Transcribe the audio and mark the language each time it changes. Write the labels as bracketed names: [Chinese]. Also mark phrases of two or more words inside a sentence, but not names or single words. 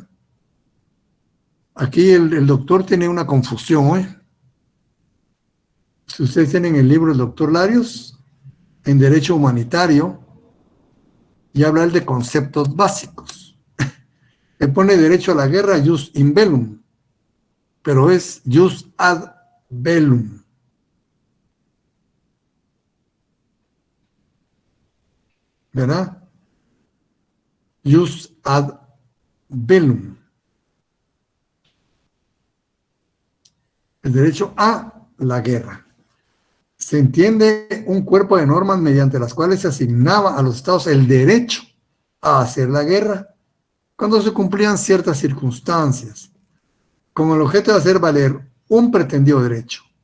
[Spanish] Derecho a la guerra. Aquí el doctor tiene una confusión, ¿eh? Si ustedes tienen el libro del doctor Larios, en Derecho Humanitario, y habla él de conceptos básicos. Él pone derecho a la guerra, [Latin] jus in bellum, [Spanish] pero es [Latin] jus ad bellum. [Spanish] ¿Verdad? [Latin] Jus ad bellum. [Spanish] El derecho a la guerra. Se entiende un cuerpo de normas mediante las cuales se asignaba a los estados el derecho a hacer la guerra cuando se cumplían ciertas circunstancias, con el objeto de hacer valer un pretendido derecho.